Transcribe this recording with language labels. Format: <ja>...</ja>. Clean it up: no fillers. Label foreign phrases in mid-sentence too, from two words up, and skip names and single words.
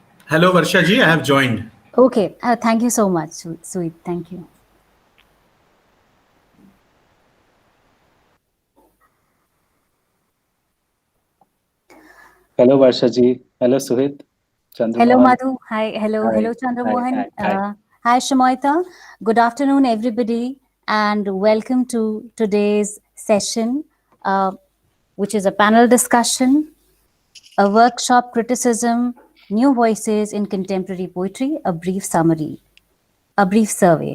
<en>Hello, Varsha ji. I have joined. Okay, thank you so much, Suhit. Thank you. Hello Varsha ji. Hello Suhit. Hello, Chandramohan. Madhu. Hi, Hi. hello, Hi. Chandramohan. Hi. Hi. Hi, Shamayita. Good afternoon, everybody, and welcome to today's session, which is a panel discussion, a workshop criticism, new voices in contemporary poetry, a brief survey.</en>